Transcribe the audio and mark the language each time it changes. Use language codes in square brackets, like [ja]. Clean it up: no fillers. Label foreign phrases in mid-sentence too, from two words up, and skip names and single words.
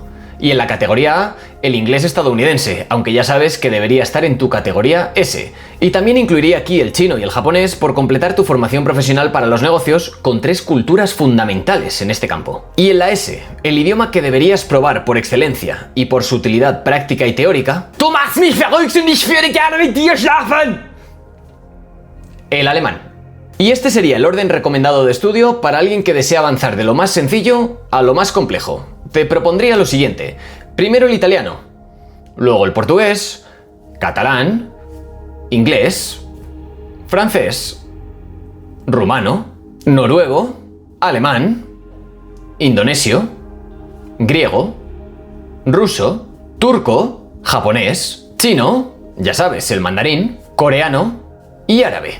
[es] Y en la categoría A, el inglés estadounidense, aunque ya sabes que debería estar en tu categoría S. Y también incluiría aquí el chino y el japonés por completar tu formación profesional para los negocios con 3 culturas fundamentales en este campo. Y en la S, el idioma que deberías probar por excelencia y por su utilidad práctica y teórica, [de] ¡Du machst mich verrückt und ich würde gerne mit dir schlafen! [es] El alemán. Y este sería el orden recomendado de estudio para alguien que desea avanzar de lo más sencillo a lo más complejo. Te propondría lo siguiente: primero el italiano, luego el portugués, catalán, inglés, francés, rumano, noruego, alemán, indonesio, griego, ruso, turco, japonés, chino, ya sabes, el mandarín, coreano y árabe.